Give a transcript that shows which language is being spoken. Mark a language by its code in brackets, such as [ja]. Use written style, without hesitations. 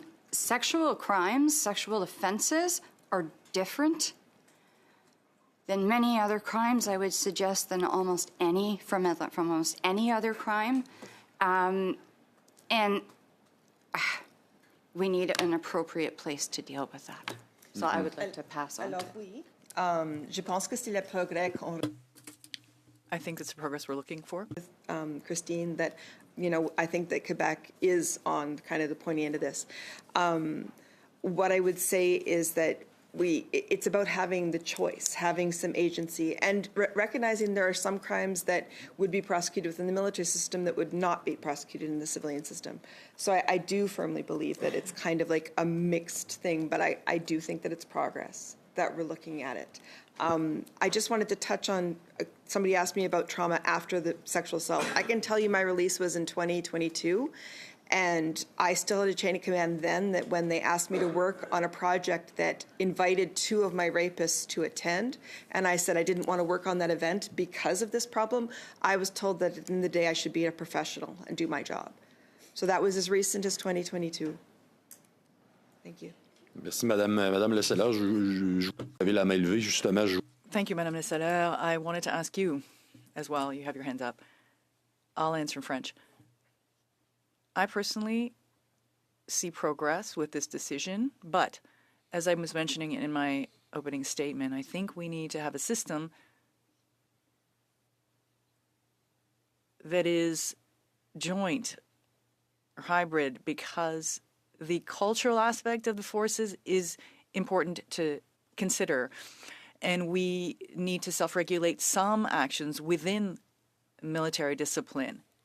[en] Sexual crimes, sexual offenses are different than many other crimes, I would suggest, than almost any, from almost any other crime. And we need an appropriate place to deal with that. So I would like to pass on. [fr] Alors oui, je pense que c'est le progrès qu'on [en] I think it's the progress we're looking for. Christine, that, you know, I think that Quebec is on kind of the pointy end of this. What I would say is that it's about having the choice, having some agency, and recognizing there are some crimes that would be prosecuted within the military system that would not be prosecuted in the civilian system. So I do firmly believe that it's kind of like a mixed thing, but I do think that it's progress, that we're looking at it. I just wanted to touch on, somebody asked me about trauma after the sexual assault. I can tell you my release was in 2022, and I still had a chain of command then that when they asked me to work on a project that invited two of my rapists to attend, and I said I didn't want to work on that event because of this problem, I was told that at the end of the day I should be a professional and do my job. So that was as recent as 2022. Thank you. [fr] Merci, Madame Le Seller. Vous avez la main levée, justement. [en] Thank you, Madame Le Seller. I wanted to ask you as well. You have your hands up. I'll answer in French. I personally see progress with this decision, but as I was mentioning in my opening statement, I think we need to have a system that is joint or hybrid, because the cultural aspect of the forces is important to consider, and we need to self-regulate some actions within military discipline.